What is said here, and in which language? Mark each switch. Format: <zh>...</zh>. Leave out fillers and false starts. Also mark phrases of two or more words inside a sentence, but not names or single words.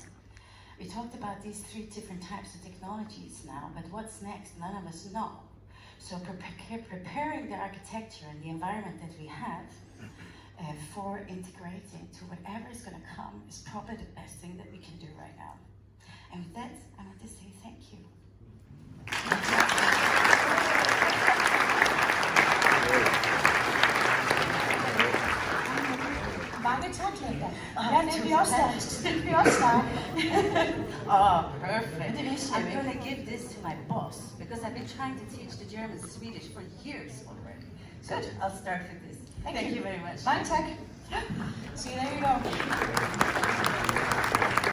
<en>We talked about these 3 different types of technologies now, but what's next? None of us know. So preparing the architecture and the environment that we have for integrating to whatever is going to come is probably the best thing that we can do right now. And with that, I want to say thank you.</en> <da>Mange tak, Linda. Jeg er nemlig også der.</da> <en>Oh, perfect. I'm going to give this to my boss, because I've been trying to teach the German and Swedish for years already. So I'll start with this. Thank you very much.</en> <da>Mange tak.</da> <en>See, there you go.</en>